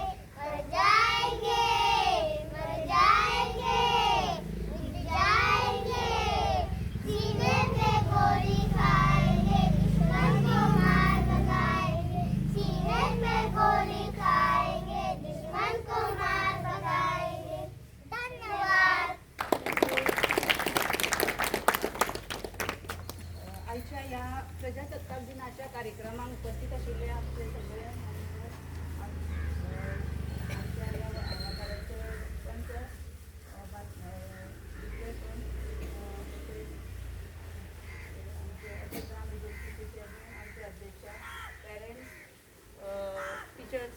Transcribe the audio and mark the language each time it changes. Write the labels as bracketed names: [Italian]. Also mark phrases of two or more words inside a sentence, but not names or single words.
[Hindi] मर जाएंगे, मर जाएंगे, मिट जाएंगे, सीने पे गोली खाएंगे। दुश्मन को मार भगाएंगे, सीने पे गोली खाएंगे। दुश्मन को मार भगाएंगे। धन्यवाद. [Konkani] आयच्या या प्रजासत्ताक दिनाच्या कार्यक्रमाक उपस्थित आशिल्ले आमचे सगळे मान्यवर, आमच्या या वाठाराचे पंच, विश्लेषण, आमचे अध्यक्षा, [English] parents, teachers.